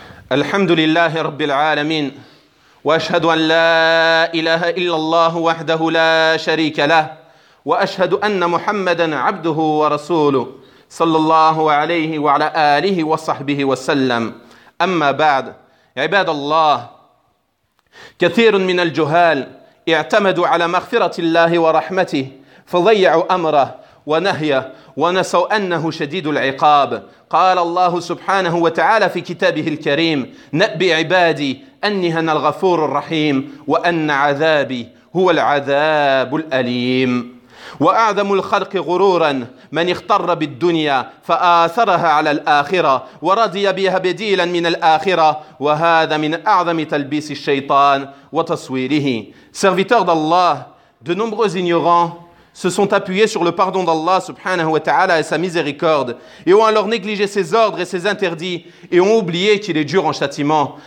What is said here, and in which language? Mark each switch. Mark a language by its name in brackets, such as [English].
[Arabic] Alhamdulillah rabbil alamin wa ashhadu an la ilaha illa Allah wahdahu la sharika lah wa ashhadu anna Muhammadan 'abduhu wa rasuluhu صلى الله عليه وعلى آله وصحبه وسلم. أما بعد، عباد الله، كثير من الجهال اعتمدوا على مغفرة الله ورحمته فضيعوا أمره ونهيه ونسوا أنه شديد العقاب. قال الله سبحانه وتعالى في كتابه الكريم نبئ عبادي أني أنا الغفور الرحيم وأن عذابي هو العذاب الأليم. وأعظم الخلق غرورا من اغتر بالدنيا فآثرها على الآخرة ورضي بها بديلا من الآخرة وهذا من أعظم تلبيس الشيطان وتصويره. [French] Serviteur d'Allah, de nombreux ignorants se sont appuyés sur le pardon d'Allah [Arabic] subhanahu wa ta'ala [French] et sa miséricorde et ont alors négligé ses ordres et ses interdits et ont oublié qu'il est dur en châtiment.